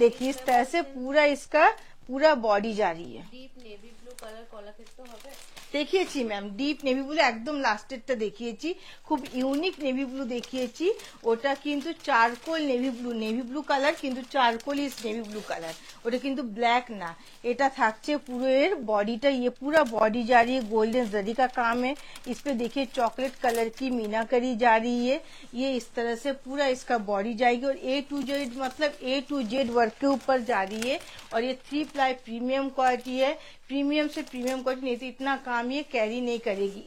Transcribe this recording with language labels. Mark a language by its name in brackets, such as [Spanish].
[Hindi] देखिए इस तरह से पूरा इसका पूरा बॉडी जा रही है। Deep navy blue colour [Bangla] Kalakshetra হবে দেখিয়েছি ম্যাম, ডিপ নেভি ব্লু একদম লাস্টেরটা দেখিয়েছি, খুব ইউনিক নেভি ব্লু দেখিয়েছি। ওটা কিন্তু চারকোল নেভি ব্লু কালার, কিন্তু চারকোল ইস নেভি ব্লू कलर, ওটা কিন্তু ব্ল্যাক না। এটা থাকছে পুরো এর বডিটা, [Hindi] ये पूरा बॉडी जा रही है, गोल्डन जरी का काम है। इस पे देखिए चॉकलेट कलर की मीनाकारी जा रही है, ये इस तरह से पूरा इसका बॉडी जाएगी। और A to Z मतलब A to Z वर्क के ऊपर जा रही है। और ये 3 प्लाई प्रीमियम क्वालिटी है, प्रीमियम से प्रीमियम क्वालिटी, नहीं तो इतना काम ये कैरी नहीं करेगी।